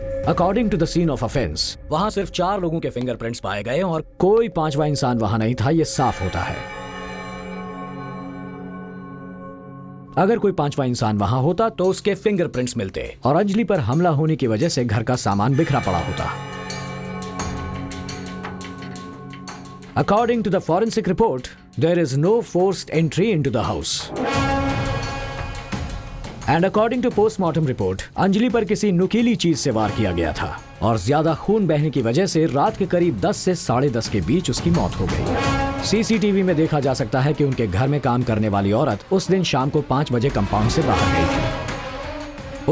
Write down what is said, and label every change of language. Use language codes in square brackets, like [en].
[en] according to the scene of offence [hi] वहां सिर्फ 4 लोगों के फिंगरप्रिंट्स पाए गए और कोई 5वां इंसान वहां नहीं था। यह साफ होता है। अगर कोई 5वां इंसान वहां होता तो उसके फिंगरप्रिंट्स मिलते और अंजलि पर हमला होने की वजह से घर का सामान बिखरा पड़ा होता। [en] According to the forensic report, there is no forced entry into the house. And according to [hi] postmortem report Anjali पर किसी नुकीली चीज से वार किया गया था और ज्यादा खून बहने की वजह से रात के करीब 10 से 10:30 के बीच उसकी मौत हो गई। सीसीटीवी में देखा जा सकता है कि उनके घर में काम करने वाली औरत उस दिन शाम को 5 बजे कंपाउंड से बाहर गई थी।